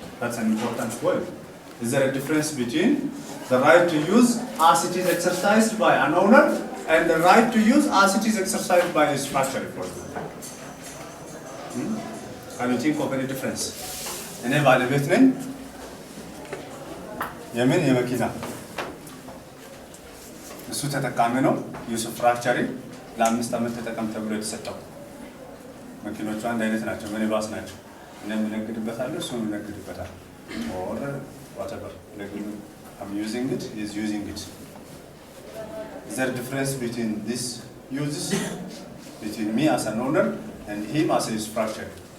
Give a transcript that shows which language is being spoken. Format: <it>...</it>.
<en>That's an important point. Is there a difference between the right to use as it is exercised by an owner and the right to use as it is exercised by a structure, for example? Can you think of any difference? Any evaluation?</en> <am>የምን የመኪና እሱ ተጠቃሚ ነው። ዩሱፍራክቸሪ ለ5 ዓመት ተጠቀም ተብሎ የተሰጠው መኪኖቹ አንድ አይነት ናቸው፣ ሚኒባስ ናቸው። እኔም እነግድበታለሁ፣ እሱም እነግድበታል።</am> <en>or whatever I'm using it, he is using it. Is there a difference between this uses between me as an owner and him as a structure?</en>